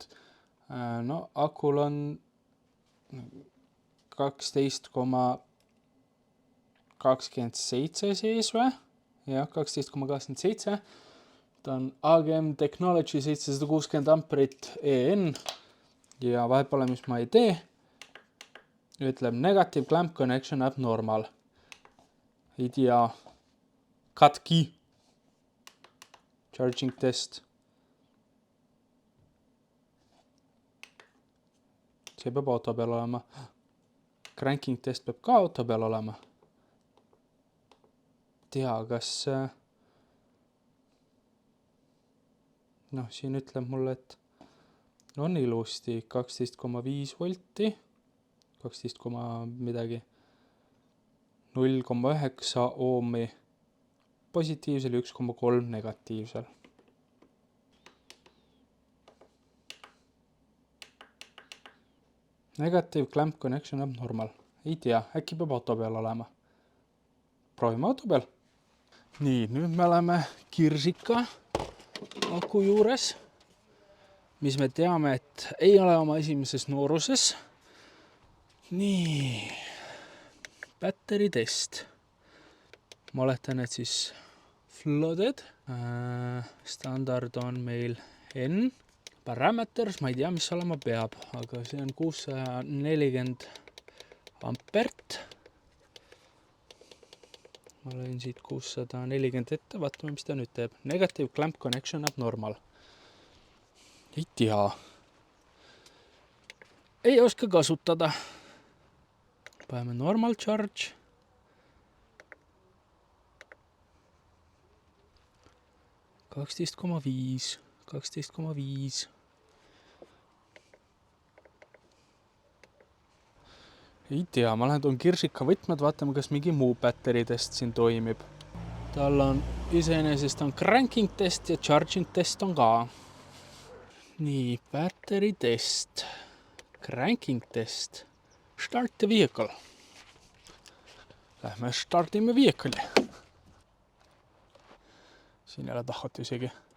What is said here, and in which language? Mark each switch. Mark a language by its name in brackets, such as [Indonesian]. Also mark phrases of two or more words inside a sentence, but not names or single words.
[Estonian] No akul on 12,27 sees või? Jah, 12,27. Ta on AGM Technology 760 amperit EN ja vahet pole, mis ma ei tee. Ütleb [English] negative clamp connection abnormal. [Estonian] Ei tea. Katki. [English] Charging test. [Estonian] See peab auto peal olema. [English] Cranking test [Estonian] peab ka auto peal olema. Tea, kas... Noh, siin ütleb mulle, et on ilusti 12,5 volti, 12, midagi. 0,9 oomi positiivsel ja 1,3 negatiivsel. [English] Negative clamp connection abnormal. [Estonian] Ei tea, äkki peab auto peal olema. Proovime auto peal. Nii, nüüd me oleme kirsika aku juures, mis me teame, et ei ole oma esimeses nooruses. [English] Nii, battery test. [Estonian] Ma oletan, et siis flooded. Standard on meil N. Parameters, ma ei tea, mis olema peab, aga see on 640 ampert. Ma lõin siit 640 ette, vaatame, mis ta nüüd teeb. [English] Negative clamp connection abnormal. [Estonian] Ei tea. Ei oska kasutada. Paneme [English] normal charge. [Estonian] kaksteist koma viis. Ei tea, ma lähen toon kirsika võtmed, vaatame, kas mingi muu [English] battery test [Estonian] siin toimib. Tal on iseenesest on [English] cranking test [Estonian] ja [English] charging test [Estonian] on ka. Nii, [English] battery test. Cranking test. Start the vehicle. [Estonian] Lähme startime vehicle'i. Siin ei ole tahot isegi.